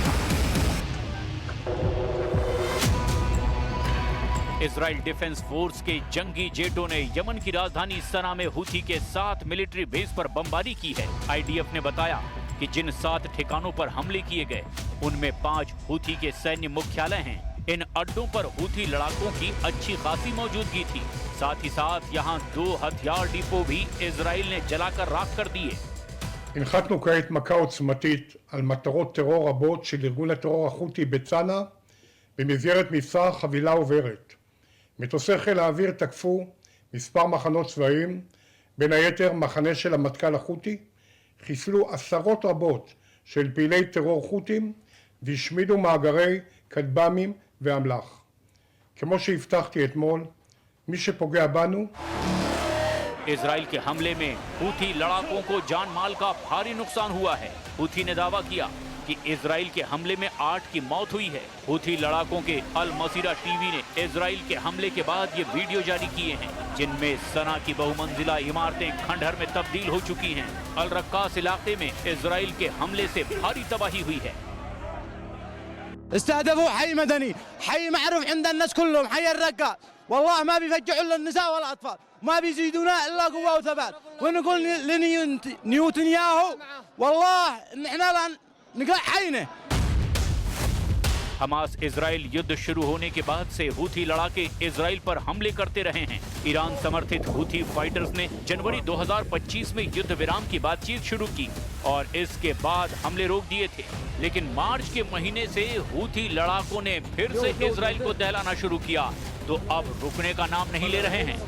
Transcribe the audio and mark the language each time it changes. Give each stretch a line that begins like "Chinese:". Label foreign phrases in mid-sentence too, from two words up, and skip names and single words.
Hindi: इजराइल डिफेंस फोर्स के जंगी जेटों ने यमन की राजधानी सना में हूथी के 7 मिलिट्री बेस पर बमबारी की है। आईडीएफ ने बताया कि जिन 7 ठिकानों पर हमले किए गए उनमें 5 हूथी के सैन्य मुख्यालय हैं। इन अड्डों पर हूथी लड़ाकों की अच्छी खासी मौजूदगी थी। साथ ही साथ यहाँ 2 हथियार डिपो भी इजराइल ने जलाकर राख कर दिए।
Hebrew: הנחתנו כעת מכה עוצמתית על מטרות טרור רבות של ארגון הטרור החותי בצנע במסגרת מבצע חבילה עוברת. מטוסי חיל האוויר תקפו מספר מחנות צבאיים, בין היתר מחנה של המטכ"ל החותי, חיסלו עשרות רבות של פעילי טרור חותים והשמידו מאגרי כטב"מים ואמל"ח. כמו שהבטחתי אתמול, מי שפוגע בנו
Hindi: इजराइल के हमले में हूथी लड़ाकों को जान माल का भारी नुकसान हुआ है। हूथी ने दावा किया कि इजराइल के हमले में 8 की मौत हुई है। हूथी लड़ाकों के अल मसीरा टीवी ने इजराइल के हमले के बाद ये वीडियो जारी किए हैं, जिनमें सना की बहुमंजिला इमारतें खंडहर में तब्दील हो चुकी हैं। अल रक्कास इलाके में इजराइल के हमले से भारी तबाही हुई है।
Arabic: استهدفوا حي مدني، حي معروف عند الناس كلهم، حي الرقة. والله ما بيفجعوا الا النساء والاطفال، ما بيزيدونا الا قوه وثبات. ونقول لنيوتنياهو والله احنا لا نقلع حينا।
Hindi: हमास इजराइल युद्ध शुरू होने के बाद से हूथी लड़ाके इजराइल पर हमले करते रहे हैं। ईरान समर्थित हूथी फाइटर्स ने जनवरी 2025 में युद्ध विराम की बातचीत शुरू की और इसके बाद हमले रोक दिए थे, लेकिन मार्च के महीने से हूथी लड़ाकों ने फिर से इजराइल को दहलाना शुरू किया, तो अब रुकने का नाम नहीं ले रहे हैं।